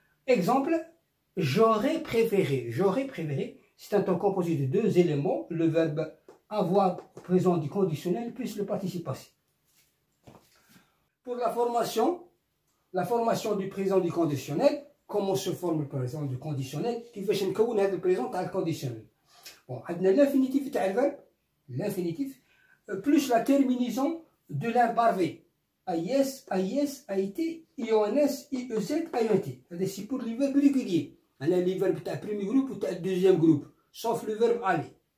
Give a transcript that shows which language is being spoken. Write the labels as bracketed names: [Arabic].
[French] Exemple, j'aurais préféré. J'aurais préféré, c'est un temps composé de deux éléments, le verbe avoir présent du conditionnel plus le participe passé. Pour la formation du présent du conditionnel, comment se forme le présent du conditionnel? [Arabic] كيفاش نكون هذا البريزون تاع الكونديسيونيل. [French] Bon, [Arabic] عندنا [French] l'infinitif تاع الverbe, l'infinitif plus la terminaison de l'imparfait. AIS, AIS, AIT, IONS, IEZ, IOT. C'est pour les verbes réguliers. On a les verbes du premier groupe ou du deuxième groupe, sauf le verbe aller.